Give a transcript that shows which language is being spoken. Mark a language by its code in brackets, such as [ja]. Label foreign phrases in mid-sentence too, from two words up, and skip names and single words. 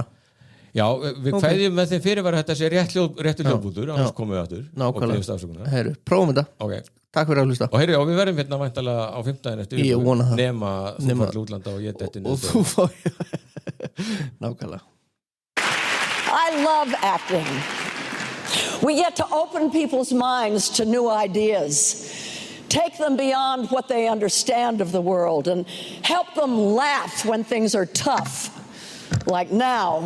[is] Já, við kveðjum með þeim fyrirvara þetta sé réttu hljóðbútur annars komum við aftur Nákvæmlega, herru, prófum þetta okay. Takk fyrir að hlusta Og herri, og við verðum hérna væntalega á 15 eftir Ég vona það Nema þú fara útlanda og ég detti Og þú fá Nákvæmlega [en] I love acting. We get to open people's minds to new ideas, take them beyond what they understand of the world, and help them laugh when things are tough, like now.